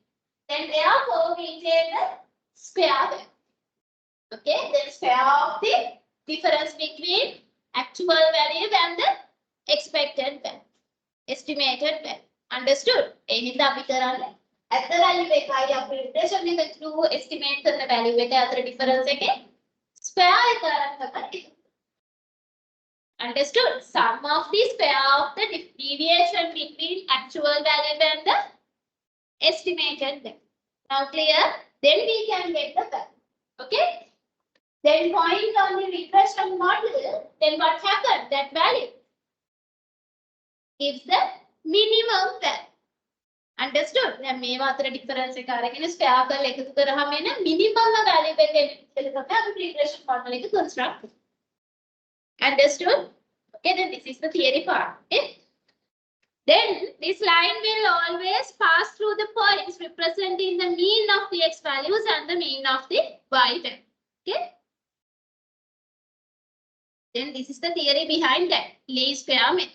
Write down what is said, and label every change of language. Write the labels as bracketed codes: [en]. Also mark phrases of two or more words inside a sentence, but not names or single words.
[en] Then therefore we take the square value. Okay. Then square of the difference between actual value and the expected value. Estimated value. Understood? At the value [si] එකයි අපි [en] regression එක through estimate කරන value [si] එක අතර [en] difference එකේ square [si] එක අරන් [en] understood? Sum of the square of the deviation between actual value and the estimated value. Now clear? Then we can get the value. Okay? Then point on the regression model, then what happened? That value gives the minimum value. Understood? [si] දැන් මේවා අතර difference එක අරගෙන square කරලා එකතු කරාම එන [en] minimum value [si] එක එන්න තමයි අපි [en] regression model [si] එක construct කරන්නේ. [en] Understood? Okay, then this is the theory part. Okay? Then this line will always pass through the points representing the mean of the x values and the mean of the y value. Okay? Then this is the theory behind that least square method.